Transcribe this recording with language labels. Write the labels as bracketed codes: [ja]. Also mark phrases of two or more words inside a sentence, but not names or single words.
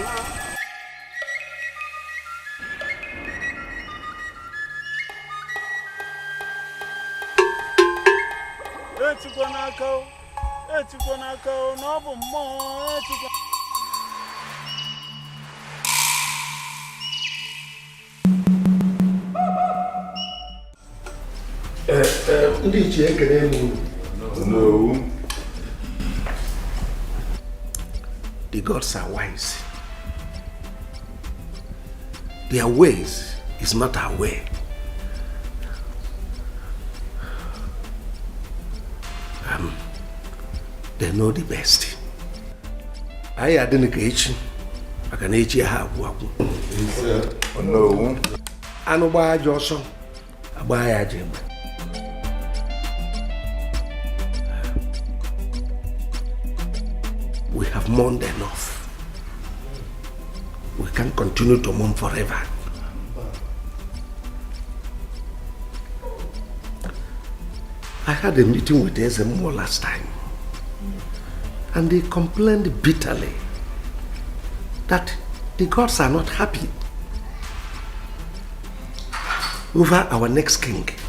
[ig] Etikwa n'aka o, etikwa n'aka o, na ọ bụ mmụọ etikwa. Ndị ichie ekele m. [en] No. The gods are wise. Their ways is not our way. They know the best. [ig] I adịghị ka echi, maka na echi ha agwụ. [en] No. [ig] Anụ gbaa aja ọsọ, agba ya aja egbe. [en] We have mourned enough. We can't continue to mourn forever. I had a meeting with Ezemo last time, and they complained bitterly that the gods are not happy over our next king.